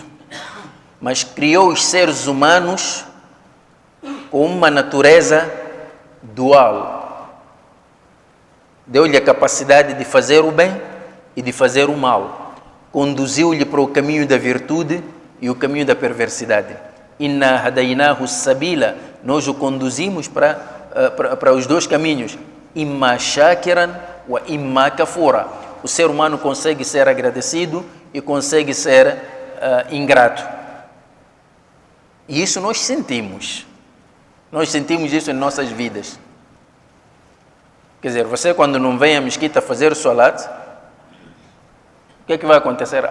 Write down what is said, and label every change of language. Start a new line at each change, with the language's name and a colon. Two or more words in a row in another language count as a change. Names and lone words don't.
Portuguese: Mas criou os seres humanos com uma natureza dual. Deu-lhe a capacidade de fazer o bem e de fazer o mal. Conduziu-lhe para o caminho da virtude e o caminho da perversidade.
Arabic: إنا هديناه السبيل,
Portuguese: nós o conduzimos para os dois caminhos.
Arabic: إما شاكرا وإما كفورا.
Portuguese: O ser humano consegue ser agradecido e consegue ser ingrato. E isso nós sentimos. Nós sentimos isso em nossas vidas. Quer dizer, você quando não vem à mesquita fazer o salat, o que é que vai acontecer?